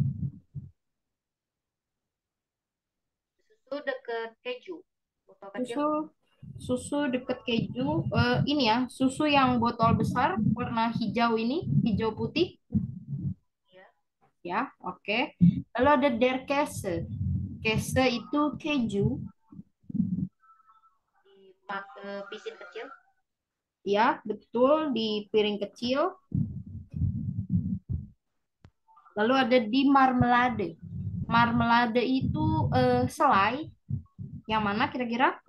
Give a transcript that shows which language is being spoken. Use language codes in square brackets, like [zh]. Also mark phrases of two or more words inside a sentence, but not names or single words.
[id] Susu deket keju. Botol kecil. Susu deket keju. Ini ya, susu yang botol besar warna hijau ini, hijau putih. Ya. Ya, oke. Lalu ada [de] der Käse. [id] Käse itu keju. Di pisin kecil. Ya, betul, di piring kecil. Lalu ada [de] di marmelade. [id] Marmelade itu selai. Yang mana kira-kira?